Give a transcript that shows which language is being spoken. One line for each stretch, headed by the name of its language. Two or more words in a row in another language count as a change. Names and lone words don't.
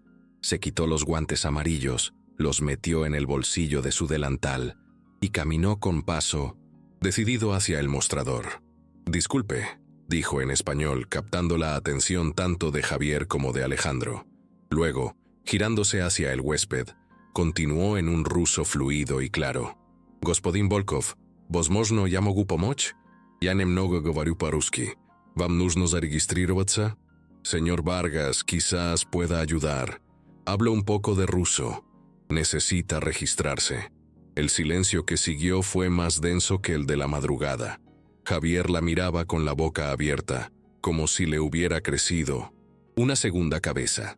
Spanish: Se quitó los guantes amarillos, los metió en el bolsillo de su delantal y caminó con paso decidido hacia el mostrador. «Disculpe», dijo en español, captando la atención tanto de Javier como de Alejandro. Luego, girándose hacia el huésped, continuó en un ruso fluido y claro.
Russian: «Господин Volkov, возможно, я могу помочь? Я немного говорю по-русски. Вам нужно зарегистрироваться?
Spanish: Señor Vargas, quizás pueda ayudar. Hablo un poco de ruso. Necesita registrarse». El silencio que siguió fue más denso que el de la madrugada. Javier la miraba con la boca abierta, como si le hubiera crecido una segunda cabeza.